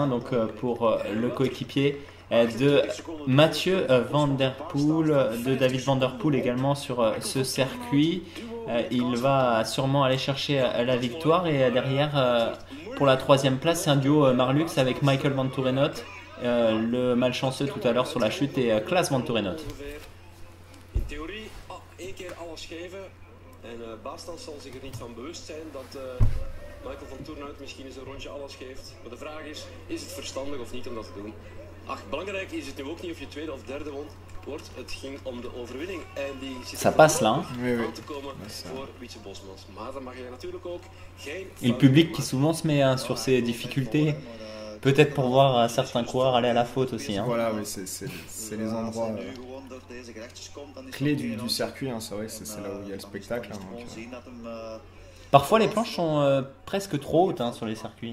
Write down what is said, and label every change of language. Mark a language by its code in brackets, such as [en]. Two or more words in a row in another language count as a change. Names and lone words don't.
[fr] Donc pour le coéquipier de Mathieu Van Der Poel, de David Van Der Poel également sur ce circuit. Il va sûrement aller chercher la victoire. Et derrière, pour la troisième place, c'est un duo Marlux avec Michael Van Toerenot, le malchanceux tout à l'heure sur la chute, et Klaas Van Toerenot. [nl] In theorie, één keer alles geven. En Baastan zal zich er niet van bewust zijn dat Michael Van Toerenhout misschien eens een rondje alles geeft. Maar de vraag is het verstandig of niet om dat te doen? Ach, belangrijk is het nu ook niet of je tweede of derde wordt. Het ging om de overwinning. En die zit [fr] Ça passe là. [nl] aan te komen voor Wietse Bosmans. Maar dan mag je natuurlijk ook geen... [fr] Et le public qui souvent se met sur ses difficultés, peut-être pour voir certains coureurs aller à la faute aussi. Hein. Voilà, oui, c'est les endroits clés du circuit. C'est vrai que c'est là où il y a le spectacle. Parfois les planches sont presque trop hautes sur les circuits.